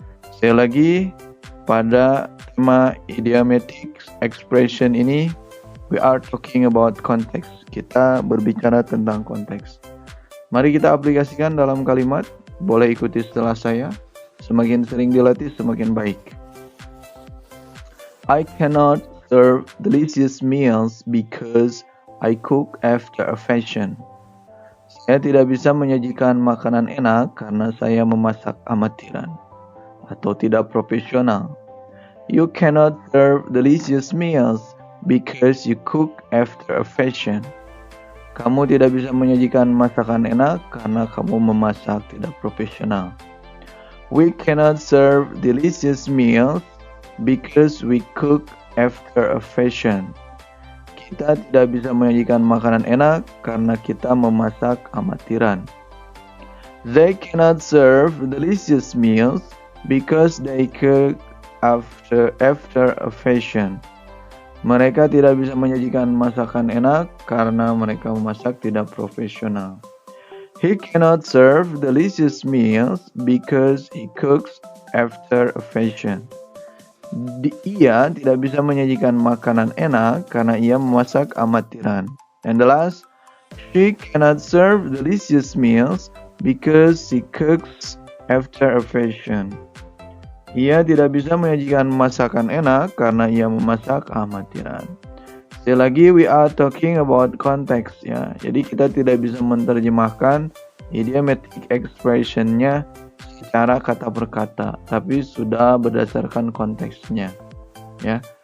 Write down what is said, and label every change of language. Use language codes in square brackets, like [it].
[id] Sekali lagi, pada tema [en] idiomatic expression [id] ini, [en] we are talking about context. [id] Kita berbicara tentang konteks. Mari kita aplikasikan dalam kalimat. Boleh ikuti setelah saya. Semakin sering dilatih, semakin baik. [en] I cannot serve delicious meals because I cook after a fashion. [id] Saya tidak bisa menyajikan makanan enak karena saya memasak amatiran atau tidak profesional. [en] You cannot serve delicious meals because you cook after a fashion. [id] Kamu tidak bisa menyajikan masakan enak karena kamu memasak tidak profesional. [en] We cannot serve delicious meals because we cook after a fashion. [id] Kita tidak bisa menyajikan makanan enak karena kita memasak amatiran. [en] They cannot serve delicious meals because they cook after a fashion. [id] Mereka tidak bisa menyajikan masakan enak karena mereka memasak tidak profesional. [en] He cannot serve delicious meals because he cooks after a fashion. [id] Ia tidak bisa menyajikan makanan enak karena ia memasak amatiran. [en] And the last, she cannot serve delicious meals because she cooks after a fashion. [id] Ia tidak bisa menyajikan masakan enak karena ia memasak amatiran. Sekali lagi, [en] we are talking about context [id] ya. Jadi kita tidak bisa menerjemahkan idiomatic expression-nya secara kata per kata, tapi sudah berdasarkan konteksnya. Ya.